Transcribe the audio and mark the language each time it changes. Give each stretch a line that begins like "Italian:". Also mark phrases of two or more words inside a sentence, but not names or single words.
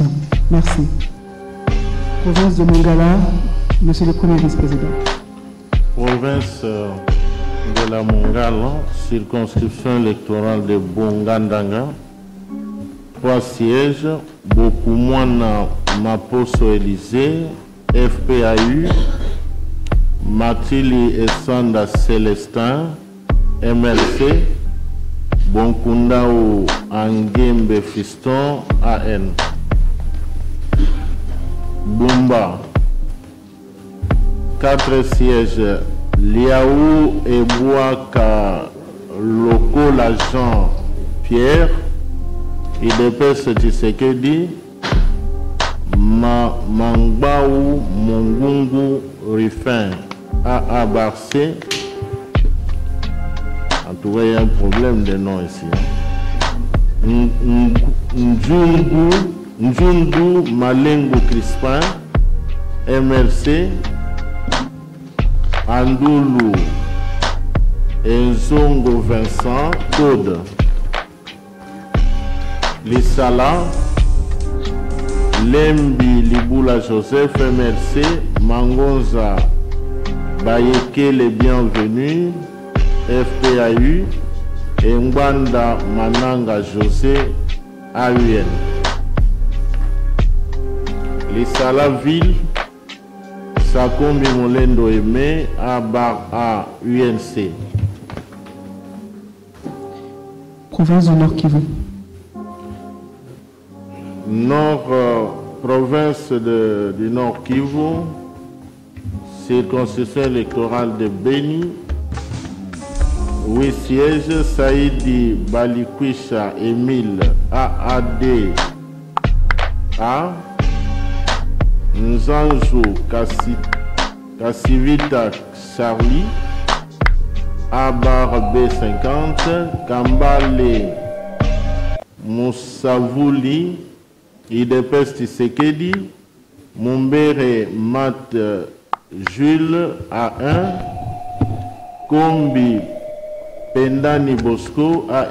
French: Merci. Province de Mongala, Monsieur le Premier Vice-président. Province de la Mongala, circonscription électorale de Bongandanga, 3 sièges, beaucoup moins Maposo Élysée, FPAU, Matili Essanda Célestin, MLC, Bonkundao Angembe Fiston, AN. Bumba, 4 sièges, Liaou et Bouaka, Loko l'agent Pierre, IDPS Tshisekedi, Mangbaou Mongungu Rifin, AA Barcé. En tout cas, il y a un problème de nom ici. Njundu Malengo Crispin, MRC, Andoulou Enzongo Vincent, Code, Lissala, Lembi Liboula Joseph, MRC, Mangonza Bayeke les bienvenus, FPAU, et Mbanda Mananga José, AUN. Lissala Ville, Sakombi Molendo Aimé, A UNC. Province du Nord Kivu. Province du Nord Kivu, circonscription électorale de Beni, 8 sièges, Saïdi Balikwisha Emile, AAD A, Nzanjo Kassivita Charlie, Abar B50, Kambale Moussavouli, IDPS Tshisekedi, Mumbere Mat Jules A1, Kombi Pendani Bosco